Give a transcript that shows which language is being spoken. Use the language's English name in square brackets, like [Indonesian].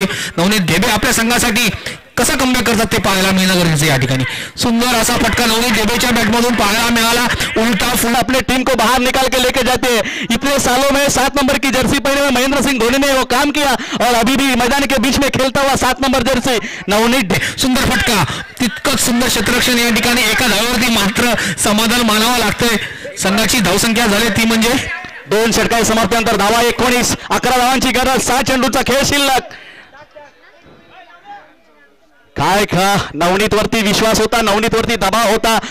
[Marathi] नवनीत ढेबे आपल्या संघासाठी कसा कमबॅक करतात ते पाहायला मिळणं गरजेचं या ठिकाणी। सुंदर असा फटका नवनीत ढेबेच्या बॅटमधून पाहायला मिळाला, उल्टा फुल [Hindi] अपने टीम को बाहर निकाल के लेके जाते हैं। इतने सालों में 7 नंबर की जर्सी पहने हुए महेंद्र सिंह धोनी ने वो काम किया और अभी भी मैदान के बीच में खेलता हुआ 7 नंबर जर्सी नवनीत। [Marathi] सुंदर फटका, तितकंच सुंदर क्षेत्ररक्षण या ठिकाणी। एका धावावरती मात्र समाधान मानावं लागतंय। संघाची धावसंख्या झाली ती म्हणजे 2 षटकांच्या समाप्तीनंतर धावा 19, 11 धावांची गरज, 6 चेंडूचा खेळ शिल्लक। काय खा नवनीत वरती विश्वास होता, नवनीत वरती दबाव होता।